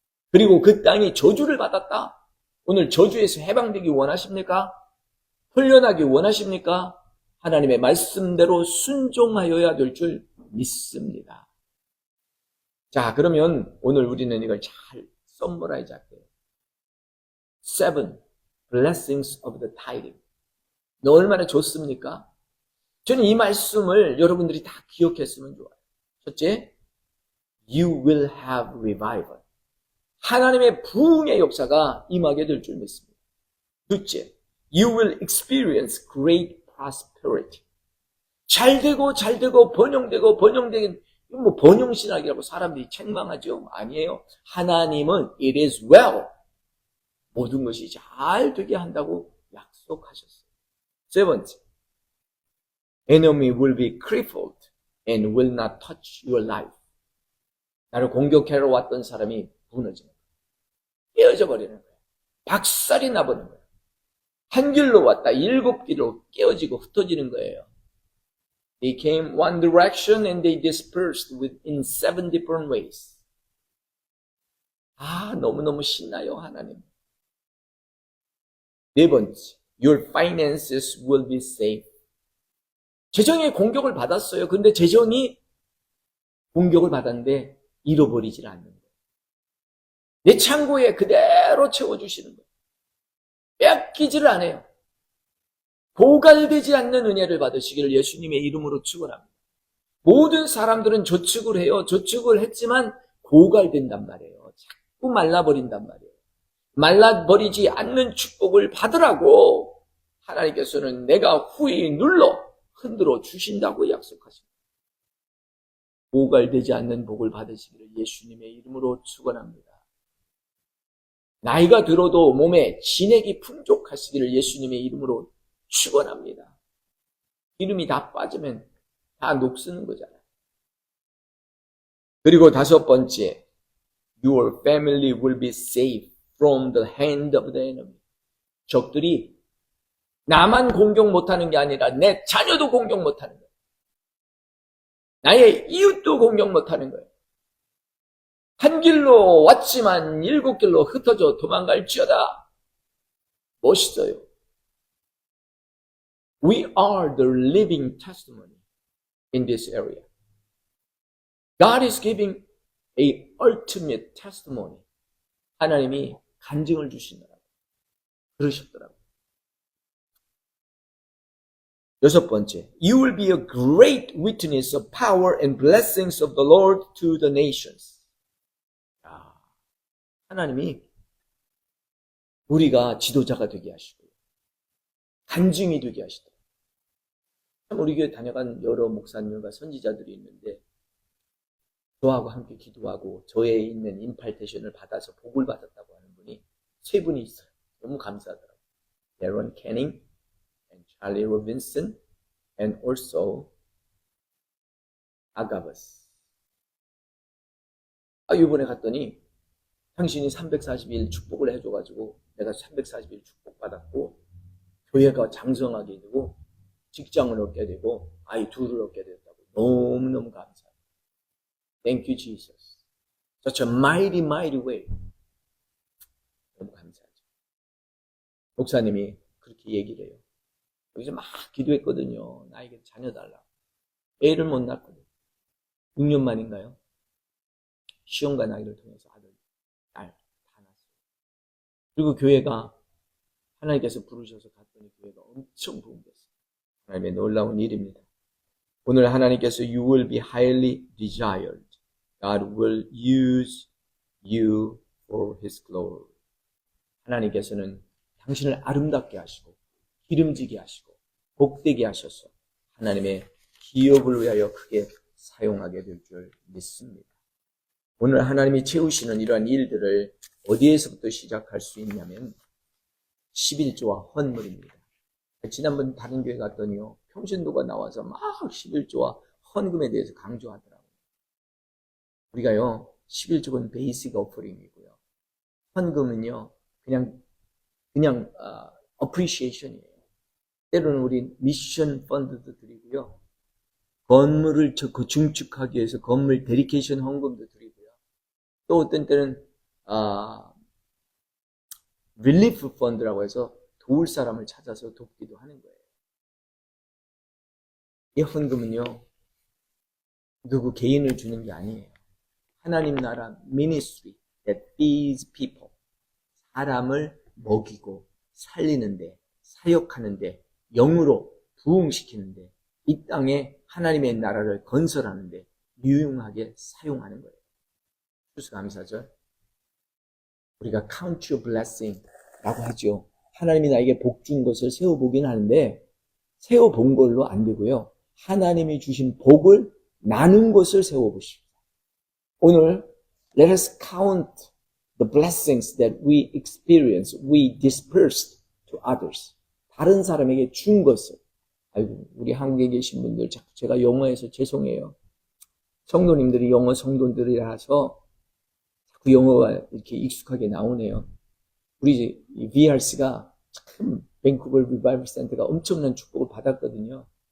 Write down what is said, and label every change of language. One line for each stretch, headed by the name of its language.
Korean: 그리고 그 땅이 저주를 받았다. 오늘 저주에서 해방되기 원하십니까? 훈련하기 원하십니까? 하나님의 말씀대로 순종하여야 될 줄 믿습니다. 자, 그러면 오늘 우리는 이걸 잘 썸머라이즈 할게요.
English: 7 blessings of the tithing.
Korean: 너 얼마나 좋습니까? 저는 이 말씀을 여러분들이 다 기억했으면 좋아요. 첫째,
English: you will have revival.
Korean: 하나님의 부흥의 역사가 임하게 될 줄 믿습니다. 둘째,
English: you will experience great prosperity.
Korean: 잘되고 번영되긴 뭐 번영신학이라고 사람들이 책망하죠. 아니에요. 하나님은
English: it is well.
Korean: 모든 것이 잘 되게 한다고 약속하셨어요. 세 번째,
English: enemy will be crippled and will not touch your life.
Korean: 나를 공격하러 왔던 사람이 무너지는 거예요. 깨어져 버리는 거예요. 박살이 나버리는 거예요. 한 길로 왔다 7길로 깨어지고 흩어지는 거예요.
English: They came one direction and they dispersed in 7 different ways.
Korean: 너무너무 신나요, 하나님. 네 번째,
English: your finances will be safe.
Korean: 재정의 공격을 받았어요. 근데 재정이 공격을 받았는데 잃어버리질 않는 거예요. 내 창고에 그대로 채워주시는 거예요. 뺏기지를 않아요. 고갈되지 않는 은혜를 받으시기를 예수님의 이름으로 축원합니다. 모든 사람들은 저축을 해요. 저축을 했지만 고갈된단 말이에요. 자꾸 말라버린단 말이에요. 말라버리지 않는 축복을 받으라고 하나님께서는 내가 후히 눌러 흔들어 주신다고 약속하십니다. 고갈되지 않는 복을 받으시기를 예수님의 이름으로 축원합니다. 나이가 들어도 몸에 진액이 풍족하시기를 예수님의 이름으로 축원합니다. 기름이 다 빠지면 다 녹쓰는 거잖아요. 그리고 다섯 번째,
English: your family will be safe from the hand of the enemy.
Korean: 적들이 나만 공격 못하는 게 아니라 내 자녀도 공격 못하는 거예요. 나의 이웃도 공격 못하는 거예요. 한 길로 왔지만 일곱 길로 흩어져 도망갈지어다. 멋있어요.
English: We are the living testimony in this area. God is giving a ultimate testimony.
Korean: 하나님이 간증을 주시느라고 그러셨더라고요. 여섯 번째,
English: you will be a great witness of power and blessings of the Lord to the nations.
Korean: 하나님이 우리가 지도자가 되게 하시고 간증이 되게 하시더라고요. 참 우리 교회 다녀간 여러 목사님과 선지자들이 있는데 저하고 함께 기도하고 저에 있는 임팔테이션을 받아서 복을 받았다고 하는 분이 세 분이 있어요. 너무 감사하더라고요.
English: Aaron Canning and Charlie Robinson and also Agabus.
Korean: 이번에 갔더니 당신이 340일 축복을 해줘가지고 내가 340일 축복받았고 교회가 장성하게 되고 직장을 얻게 되고 아이 둘을 얻게 됐다고 너무너무 감사해요.
English: Thank you, Jesus. Such a mighty, mighty way.
Korean: 너무 감사하죠. 목사님이 그렇게 얘기를 해요. 여기서 막 기도했거든요. 나에게 자녀 달라고. 애를 못 낳거든. 6년 만인가요? 시험과 나이를 통해서 아들, 딸 다 낳았어요. 그리고 교회가 하나님께서 부르셔서 갔더니 교회가 엄청 부흥됐어요. 하나님의 놀라운 일입니다. 오늘 하나님께서
English: you will be highly desired. God will use you for His glory.
Korean: 하나님께서는 당신을 아름답게 하시고 기름지게 하시고 복되게 하셔서 하나님의 기업을 위하여 크게 사용하게 될 줄 믿습니다. 오늘 하나님이 채우시는 이러한 일들을 어디에서부터 시작할 수 있냐면 11조와 헌물입니다. 지난번 다른 교회 갔더니요. 평신도가 나와서 막 11조와 헌금에 대해서 강조하더라고요. 우리가요. 11조는 베이직 오퍼링이고요. 헌금은요. 그냥 어프리시에이션이에요. 때로는 우리 미션 펀드도 드리고요. 건물을 증축하기 위해서 건물 데리케이션 헌금도 드리고요. 또 어떤 때는 릴리프 펀드라고 해서 도울 사람을 찾아서 돕기도 하는 거예요. 이 헌금은요. 누구 개인을 주는 게 아니에요. 하나님 나라
English: ministry that feeds people.
Korean: 사람을 먹이고 살리는데 사역하는데 영으로 부흥시키는데 이 땅에 하나님의 나라를 건설하는데 유용하게 사용하는 거예요. 추수감사절 우리가
English: count your blessing
Korean: 라고 하죠. 하나님이 나에게 복 준 것을 세워보긴 하는데 세워본 걸로 안 되고요. 하나님이 주신 복을 나눈 것을 세워보십시오. 오늘
English: let us count the blessings that we experience, we dispersed to others.
Korean: 다른 사람에게 준 것을. 아이고, 우리 한국에 계신 분들 자꾸 제가 영어에서 죄송해요. 성도님들이 영어 성도들이라서 자꾸 영어가 이렇게 익숙하게 나오네요. 우리 VRC가 참 밴쿠버 리바이벌 센터가 엄청난 축복을 받았거든요.